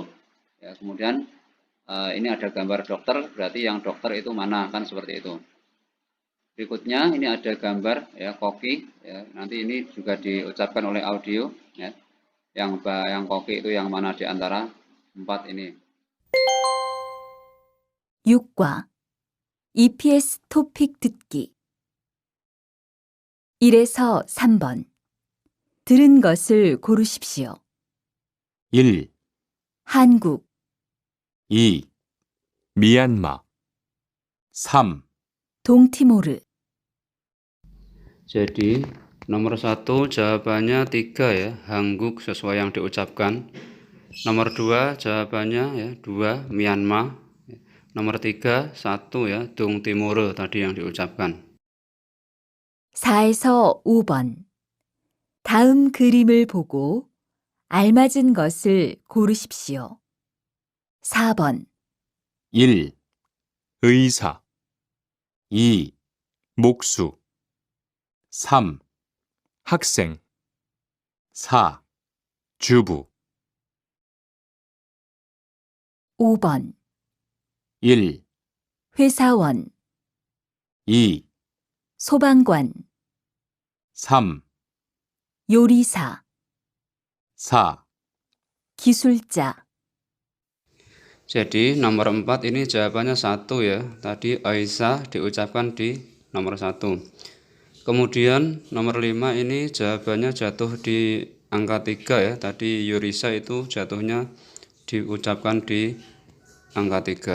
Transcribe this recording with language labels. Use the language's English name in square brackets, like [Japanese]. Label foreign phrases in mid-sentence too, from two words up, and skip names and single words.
[Indonesian] Ya, kemudian ini ada gambar dokter, berarti yang dokter itu mana, kan seperti itu. Berikutnya ini ada gambar ya koki, ya, nanti ini juga diucapkan oleh audio. Ya. Yang koki itu yang mana di antara 4 ini. [Korean] 6과 EPS 토픽 듣기 1에서 3번 들은 것을 고르십시오. 1, 한국, 2, 미얀마, 3, 동티모르, [Indonesian] Jadi nomor 1 jawabannya 3 ya, Hangguk sesuai yang diucapkan. Nomor 2 jawabannya ya 2 Myanmar. Nomor 3 1 ya Dongtimoro tadi yang diucapkan. [Korean] 4에서 5번 다음 그림을 보고 알맞은 것을 고르십시오. 4번, 1, 의사, 2, 목수, 3, 학생, 4, 주부, 5번, 1, 회사원, 2, 소방관, 3, 요리사, 4. 기술자. [Indonesian] Jadi nomor 4 ini jawabannya 1 ya. Tadi Aisyah diucapkan di nomor 1. Kemudian nomor 5 ini jawabannya jatuh di angka 3 ya. Tadi Yurisa itu jatuhnya diucapkan di angka 3.